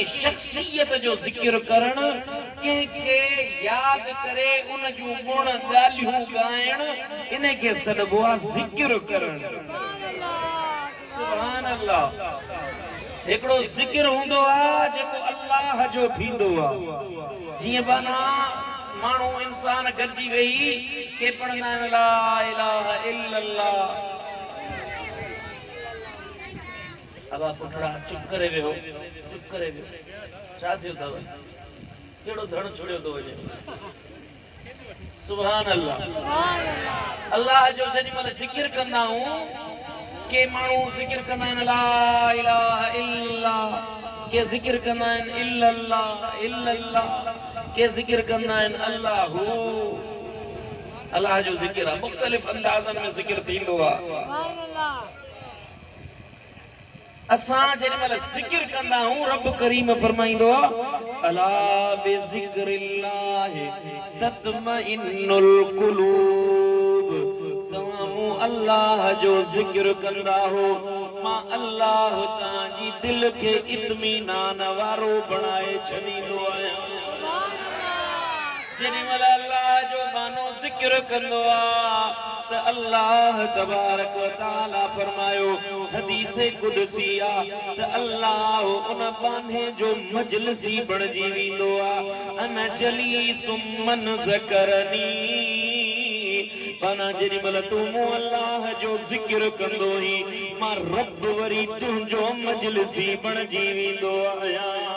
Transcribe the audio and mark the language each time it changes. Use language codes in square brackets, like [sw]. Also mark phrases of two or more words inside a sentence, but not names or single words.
[sd] शख़्सियत जो ज़िक्र करणु कंहिंखे यादि करे उन जूं गुण ॻाल्हियूं ॻाइण इन खे सॾिबो आहे ज़िक्र करणु [ar] سبحان الله [sd] हिकिड़ो ज़िक्र हूंदो आहे जेको अल्लाह जो थींदो आहे जीअं बना माण्हू इंसान गॾिजी वेही के पढ़ंदा आहिनि [ar] لا إله إلا الله [sd] अबा पुटड़ा चुप करे वियो छा थियो अथव कहिड़ो धण छुड़ियो थो वञे [ar] سبحان الله [sd] अल्लाह जो जेॾी महिल ज़िक्र कंदा आहियूं के माण्हू ज़िक्र कंदा आहिनि [ar] لا إله إلا الله [sd] के ज़िक्र कंदा आहिनि [ar] إلا الله إلا الله [sd] के ज़िक्र कंदा आहिनि अल्लाहु अल्लाह जो ज़िक्र आहे मुख़्तलिफ़ अंदाज़नि में ज़िक्र थींदो आहे असां जेॾी महिल ज़िक्र कंदा आहियूं रब करीम फरमाईंदो आहे [ar] ألا بذكر الله تطمئن القلوب [sd] तव्हां अल्लाह जो ज़िक्र कंदा हो मां अल्लाह तव्हांजी दिल खे इत्मीनान वारो बणाए छॾींदो आहियां जेॾी महिल अल्लाह जो बानो ज़िक्र कंदो आहे त [ar] الله تبارك وتعالى [sd] फरमायो हदीस कुदसी आहे त अल्लाह उन बाने जो मजलिसी बणिजी वेंदो आहे [ar] أنا جليس من ذكرني [sd] पाना जेॾी महिल तूं मूं अल्लाह जो ज़िक्र कंदो ही मां रब वरी तुंहिंजो मजलिसी बणिजी वेंदो आहियां